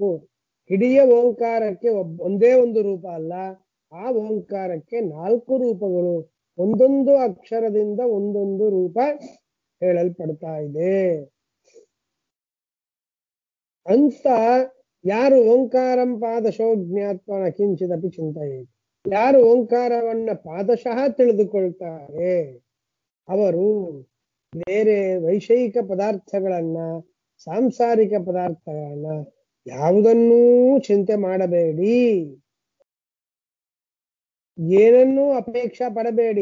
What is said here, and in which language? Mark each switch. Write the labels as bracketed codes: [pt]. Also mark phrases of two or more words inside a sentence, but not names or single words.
[kn] ಇಡೀ ಓಂಕಾರಕ್ಕೆ ಒಂದೇ ಒಂದು ರೂಪ ಅಲ್ಲ, ಆ ಓಂಕಾರಕ್ಕೆ 4 ರೂಪಗಳು, ಒಂದೊಂದು ಅಕ್ಷರದಿಂದ ಒಂದೊಂದು ರೂಪ ಹೇಳಲ್ಪಡ್ತಾ ಇದೆ ಅಂತ. ಯಾರು [sa] ಓಂಕಾರಂ ಪಾದಶೋ ಜ್ಞಾತ್ವ ಕಿಂಚಿದಪಿ ಚಿಂತೆಯೇತ್, [kn] ಯಾರು ಓಂಕಾರವನ್ನ ಪಾದಶಃ ತಿಳಿದುಕೊಳ್ತಾರೆ ಅವರು ಬೇರೆ ವೈಷಯಿಕ ಪದಾರ್ಥಗಳನ್ನ, ಸಾಂಸಾರಿಕ ಪದಾರ್ಥಗಳನ್ನ ಯಾವುದನ್ನೂ ಚಿಂತೆ ಮಾಡಬೇಡಿ, ಏನನ್ನೂ ಅಪೇಕ್ಷಾ ಪಡಬೇಡಿ.